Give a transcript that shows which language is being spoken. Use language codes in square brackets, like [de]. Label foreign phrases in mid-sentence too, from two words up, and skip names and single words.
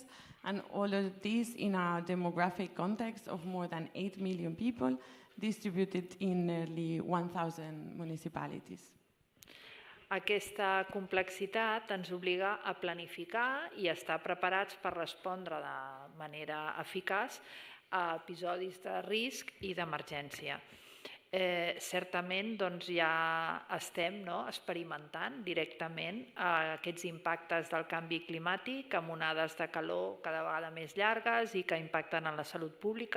[en] And all of these in a demographic context of more than 8 million people distributed in nearly 1,000 municipalities. [ca] Aquesta complexitat ens obliga a planificar i a estar preparats per respondre de manera eficaç a episodis de risc i d'emergència. Certament ja estem experimentant directament aquests impactes del canvi climàtic amb onades de calor cada vegada més llargues i que impacten en la salut pública.